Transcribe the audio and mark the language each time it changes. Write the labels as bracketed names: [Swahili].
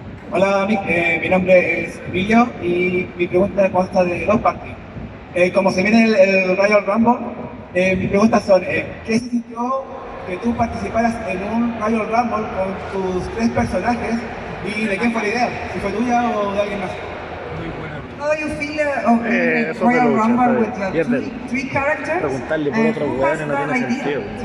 [Spanish] Hola, mi nombre es Emilio y mi pregunta consta de dos partes. Como se viene el Royal Rumble, mis preguntas son, ¿qué se sintió que tú participaras en un Royal Rumble con tus tres personajes y de quién fue la idea? ¿Si fue tuya o de alguien más? [English] How do you feel Royal Rumble with three characters? [Spanish] Preguntarle por otro weón no tiene sentido.